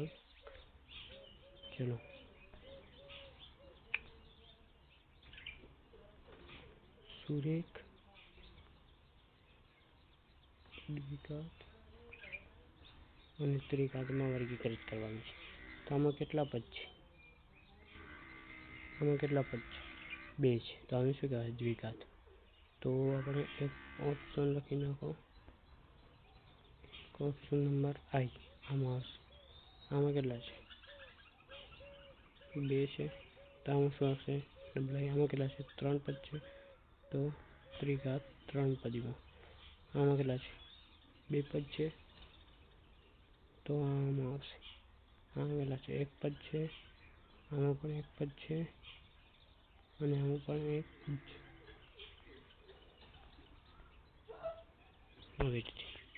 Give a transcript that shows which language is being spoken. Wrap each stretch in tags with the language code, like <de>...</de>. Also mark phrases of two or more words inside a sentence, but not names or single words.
<gu>ચલો સૂર્ય એક દ્વિઘાત ઔર ત્રિઘાત મેં વર્ગીકૃત કરવાનું છે। તો આમાં કેટલા પદ છે, આમાં કેટલા પદ છે, 2 છે। તો આને શું કહેવાય, દ્વિઘાત। તો આપણે એક ઑપ્શન લખી નાખો,</gu> <en>option number I.</en> <gu>આમાં આવશે, આમાં કેટલા છે, 2 છે। તો આમાં શું આવશે,</gu> <en>double I.</en> <gu>આમાં કેટલા છે, 3 પદ છે। તો ત્રિઘાત 3 પદીમાં। આમાં કેટલા છે, 2 પદ છે। તો આમાં આવશે, આમાં કેટલા છે, 1 પદ છે। આમાં પણ 1 પદ છે અને આમાં પણ 1 પદ છે। આવી રીતે</gu>